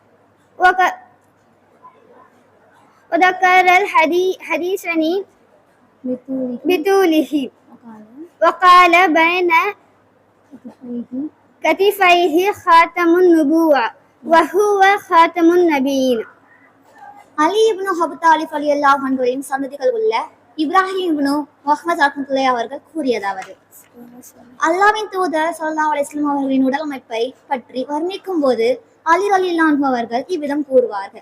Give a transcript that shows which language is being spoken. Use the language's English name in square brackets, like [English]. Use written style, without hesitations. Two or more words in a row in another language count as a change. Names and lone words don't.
[Arabic] وذكر الحديث بطوله وقال بين كتفيه خاتم النبوة وهو خاتم النبيين. [Tamil] அலி இப்னு அபூ தாலிப் ரலியல்லாஹு அன்ஹுவின் சந்ததிகள் உள்ள இப்ராஹிம் இப்னு முஹம்மது ரஹ்மத்துல்லாஹி அவர்கள் கூறியதாவது, அல்லாஹ்வின் தூதர் ஸல்லல்லாஹு அலைஹி வஸல்லம் அவர்களின் உடல் அமைப்பை பற்றி வர்ணிக்கும் போது அலி ரலியல்லாஹு அன்ஹு அவர்கள் இவ்விதம் கூறுவார்கள்.